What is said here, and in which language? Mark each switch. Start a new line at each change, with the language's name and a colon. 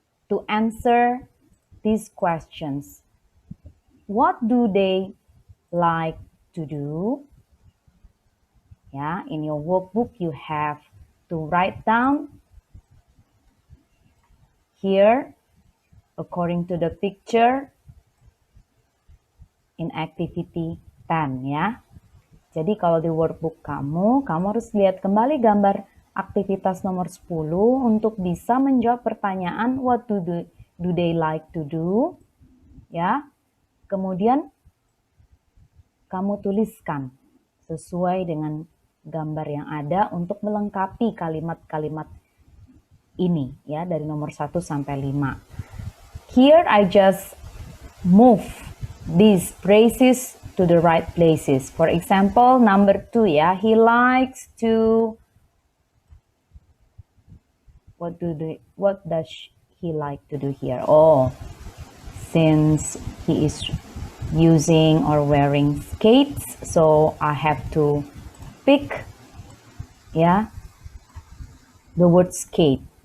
English: To answer these questions, what do they like to do? Yeah, in your workbook, you have to write down here, according to the picture, in activity 10, ya.
Indonesian: Jadi kalau di workbook kamu harus lihat kembali gambar aktivitas nomor 10 untuk bisa menjawab pertanyaan
English: what do they like to do,
Indonesian: ya. Kemudian kamu tuliskan sesuai dengan gambar yang ada untuk melengkapi kalimat-kalimat ini, ya, dari nomor 1 sampai 5.
English: Here I just move these phrases to the right places. For example, number 2, ya, he likes to, what does he like to do here? Oh, since he is using or wearing skates, so I have to pick, yeah, the word skate.